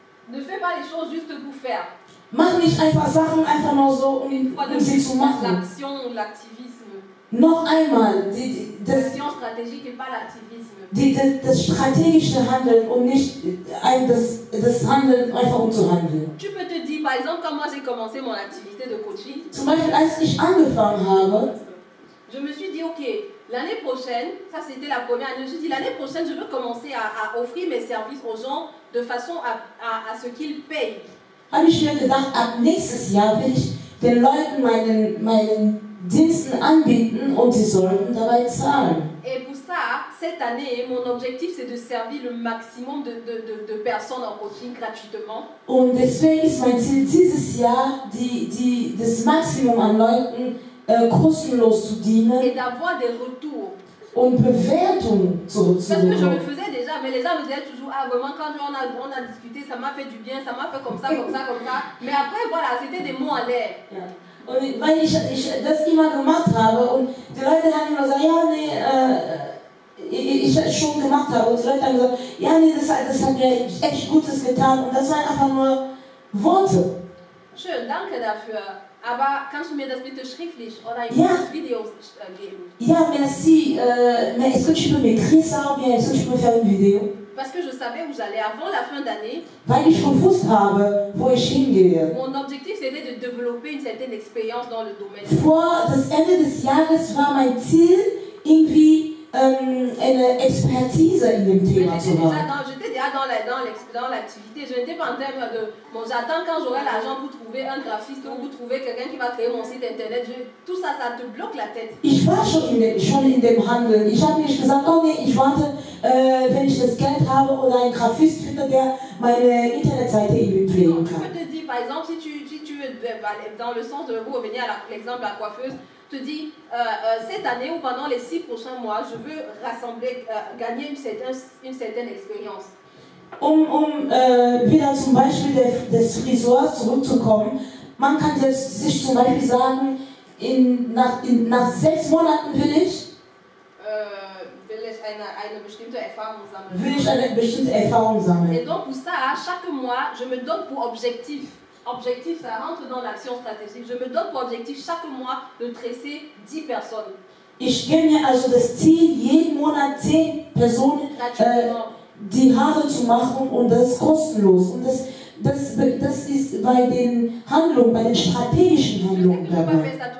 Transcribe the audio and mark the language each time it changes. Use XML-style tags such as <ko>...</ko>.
<fr>Ne fais pas les choses juste pour faire.</fr> <de>Mach nicht einfach Sachen einfach nur so, um sie zu machen.</de> <fr>L'action ou l'activisme.</fr> <de>Noch einmal,</de> <fr>L'action stratégique et pas l'activisme.</fr> <de>das strategische Handeln, um nicht das Handeln einfach um zu handeln.</de> <fr>Tu peux te dire, par exemple, quand moi j'ai commencé mon activité de coaching,</fr> <de>Zum Beispiel, als ich angefangen habe,</de> <fr>je me suis dit, ok, l'année prochaine, ça c'était la première année, je me suis dit, l'année prochaine, je veux commencer à offrir mes services aux gens de façon à ce qu'ils payent.</fr> <de>habe ich mir gedacht, ab nächstes Jahr will ich den Leuten meinen Diensten anbieten und sie sollten dabei zahlen.</de> <fr>Et pour ça, cette année, mon objectif c'est de servir le maximum de personnes en coaching gratuitement.</fr> <de>Und deswegen ist mein Ziel dieses Jahr, das Maximum an Leuten kostenlos zu dienen.</de> <fr>Et d'avoir des retours.</fr> <de>Und Bewertung</de> <fr>Parce que je le</fr> <de>zurückzubekommen.</de> <fr>faisais déjà, mais les gens me disaient toujours, ah vraiment quand on a discuté, ça m'a fait du bien, ça m'a fait comme ça, comme ça, comme ça. Mais après voilà, c'était des mots en l'air.</fr> <de>Ja. Und weil ich das immer gemacht habe und die Leute haben immer gesagt, ja, nee, ich das schon gemacht habe. Und die Leute haben gesagt, ja, nee, das hat mir echt Gutes getan. Und das waren einfach nur Worte. Schön, danke dafür. Aber kannst du mir das bitte schriftlich oder in Videos geben?</de> <fr>Ja, merci. Mais est-ce que tu peux m'écrire ça ou bien est-ce que tu peux faire une vidéo? Parce que je savais où j'allais avant la fin d'année.</fr> <de>Weil ich gewusst habe, wo ich hingehe.</de> <fr>Mon objectif c'était de développer une certaine expérience dans le domaine.</fr> <de>Vor das Ende des Jahres war mein Ziel, irgendwie eine Expertise in dem Thema zu haben.</de> <fr>J'étais déjà dans l'activité. Je n'étais pas en termes de bon, j'attends quand j'aurai l'argent pour trouver un graphiste ou pour trouver quelqu'un qui va créer mon site internet. Tout ça, ça te bloque la tête.</fr> <de>Ich war schon in dem Handel. Ich habe nicht gesagt, oh nee, ich warte, wenn ich das Geld habe oder einen Graphist finde, der meine Internetseite irgendwie pflegen kann.</de> <fr>Je peux te dire, par exemple, si tu veux, dans le sens de vous revenir à l'exemple de la coiffeuse, te dis, cette année ou pendant les 6 prochains mois, je veux rassembler, gagner une certaine expérience.</fr> <de>Wieder zum Beispiel des Friseurs zurückzukommen, man kann jetzt sich zum Beispiel sagen, nach 6 Monaten will ich eine bestimmte Erfahrung sammeln. Will ich eine bestimmte Erfahrung sammeln.</de> <fr>Et donc pour ça, chaque mois, je me donne pour objectif. Objectif, ça rentre dans l'action stratégique. Je me donne pour objectif chaque mois de tresser 10 personnes.</fr> <de>Ich gebe mir also das Ziel, jeden Monat 10 Personen die Haare zu machen und das ist kostenlos. Und das ist bei den Handlungen, bei den strategischen Handlungen dabei.</de>